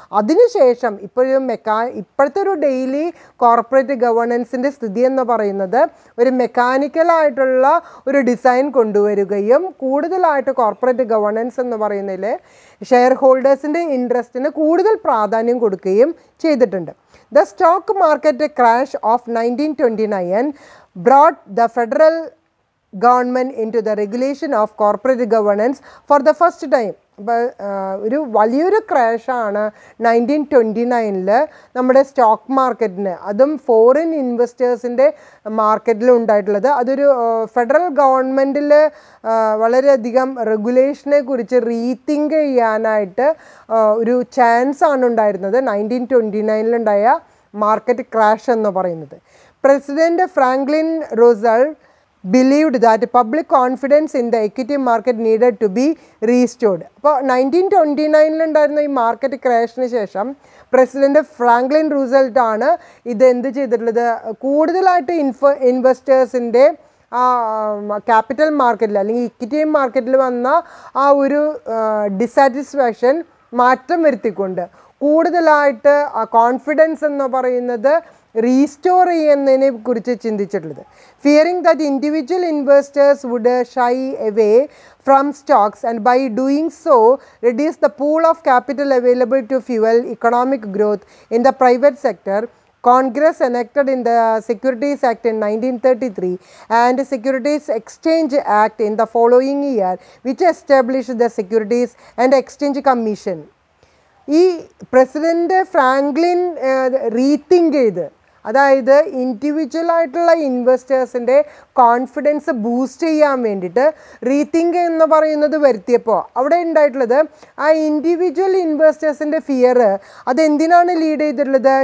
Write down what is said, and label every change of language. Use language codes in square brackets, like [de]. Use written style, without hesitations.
[ml] അതിനുശേഷം ഇപ്പോഴത്തെ ഒരു ഡെയിലി കോർപ്പറേറ്റ് ഗവേണൻസിൻ്റെ സ്ഥിതി എന്ന് പറയുന്നത് ഒരു മെക്കാനിക്കലായിട്ടുള്ള ഒരു ഡിസൈൻ കൊണ്ടുവരികയും കൂടുതലായിട്ട് കോർപ്പറേറ്റ് ഗവേണൻസ് എന്ന് പറയുന്നതിൽ ഷെയർ ഹോൾഡേഴ്സിൻ്റെ ഇൻട്രസ്റ്റിന് കൂടുതൽ പ്രാധാന്യം കൊടുക്കുകയും ചെയ്തിട്ടുണ്ട്. [en] The stock market crash of 1929 brought the federal government into the regulation of corporate governance for the first time. [ml] അപ്പോൾ ഒരു വലിയൊരു ക്രാഷാണ് 1929 നമ്മുടെ സ്റ്റോക്ക് മാർക്കറ്റിന്, അതും ഫോറിൻ ഇൻവെസ്റ്റേഴ്സിൻ്റെ മാർക്കറ്റിൽ ഉണ്ടായിട്ടുള്ളത്. അതൊരു ഫെഡറൽ ഗവൺമെൻറ്റിൽ വളരെയധികം റെഗുലേഷനെ കുറിച്ച് റീതിങ്ക് ചെയ്യാനായിട്ട് ഒരു ചാൻസാണ് ഉണ്ടായിരുന്നത് 1929 മാർക്കറ്റ് ക്രാഷ് എന്ന് പറയുന്നത്. [en] President Franklin Roosevelt believed that public confidence in the equity market needed to be restored. [ml] അപ്പോൾ 1929 ഉണ്ടായിരുന്ന ഈ മാർക്കറ്റ് ക്രാഷിന് ശേഷം പ്രസിഡൻറ്റ് ഫ്രാങ്ക്ലിൻ റൂസ്വെൽറ്റ് ആണ് ഇത് എന്ത് ചെയ്തിട്ടുള്ളത്, കൂടുതലായിട്ട് ഇൻവെസ്റ്റേഴ്സിൻ്റെ ക്യാപിറ്റൽ മാർക്കറ്റിൽ അല്ലെങ്കിൽ ഇക്വിറ്റി മാർക്കറ്റിൽ വന്ന ആ ഒരു ഡിസാറ്റിസ്ഫാക്ഷൻ മാറ്റം വരുത്തിക്കൊണ്ട് കൂടുതലായിട്ട് കോൺഫിഡൻസ് എന്ന് പറയുന്നത് റീസ്റ്റോർ ചെയ്യുന്നതിനെ കുറിച്ച് ചിന്തിച്ചിട്ടുള്ളത്. [en] Fearing that individual investors would shy away from stocks and by doing so reduce the pool of capital available to fuel economic growth in the private sector, Congress enacted in the Securities Act in 1933 and Securities Exchange Act in the following year, which established the Securities and Exchange Commission. [ml] ഈ president Franklin rethink ചെയ്ത്, അതായത് ഇൻഡിവിജ്വലായിട്ടുള്ള ഇൻവെസ്റ്റേഴ്സിൻ്റെ confidence boost ചെയ്യാൻ വേണ്ടിയിട്ട് rethink എന്ന് പറയുന്നത് വരുത്തിയപ്പോൾ അവിടെ ഉണ്ടായിട്ടുള്ളത് ആ ഇൻഡിവിജ്വൽ ഇൻവെസ്റ്റേഴ്സിൻ്റെ ഫിയർ അതെന്തിനാണ് ലീഡ് ചെയ്തിട്ടുള്ളത്?